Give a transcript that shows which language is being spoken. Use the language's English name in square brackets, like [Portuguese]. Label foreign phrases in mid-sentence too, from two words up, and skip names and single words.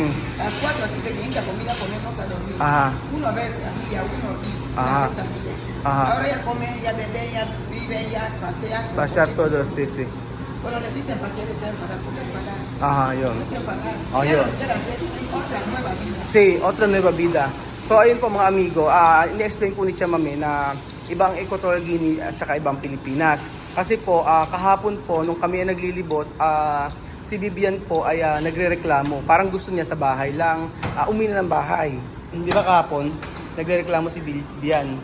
[Spanish] A las 4 así pequeñita comida ponemos a dormir. Ajá. Uno vez al día, uno Ajá. una vez al día. Ajá. Ahora ya comen, ya beben, ya viven, ya pasean. con Pasar coche. todo, sí. Cuando les dicen pasear, está enfadado. ¿Por qué enfadar? [Filipino] Ajá, yun. [Spanish] ¿Por qué enfadar? Oh, Ya [Filipino] yun. [Spanish] lo quieran hacer otra nueva vida. Sí, otra nueva vida. [Filipino] So ayun po mga amigo, ini-explain po ni Chamame na ibang Equatorial Guinea at saka ibang Pilipinas. Kasi po, kahapon po, nung kami ay naglilibot, si Vivian po ay nagrereklamo. Parang gusto niya sa bahay lang, umuwi na ng bahay. Hindi ba kahapon, nagrereklamo si Vivian.